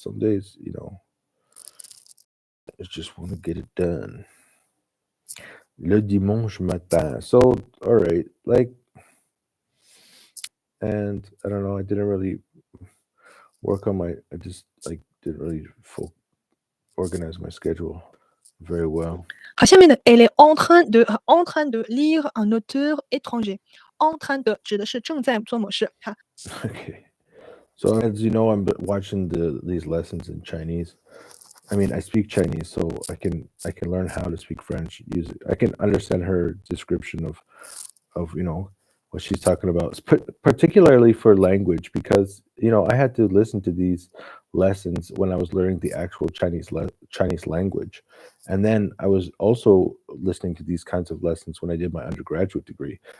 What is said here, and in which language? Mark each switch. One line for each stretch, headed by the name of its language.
English: Some days, I just want to get it done.
French: Le dimanche matin.
English: So, all right, and I don't know. I didn't really work on my. I just didn't really organize my schedule very well.
Chinese: 好，下面呢，
French: elle est en train de lire un auteur étranger. En train de
Chinese: 指的是正在做某事，哈。
English: Okay. So as you know, I'm watching these lessons in Chinese. I mean, I speak Chinese, so I can learn how to speak French. I can understand her description of what she's talking about, particularly for language, because I had to listen to these lessons when I was learning the actual Chinese language, and then I was also listening to these kinds of lessons when I did my undergraduate degree.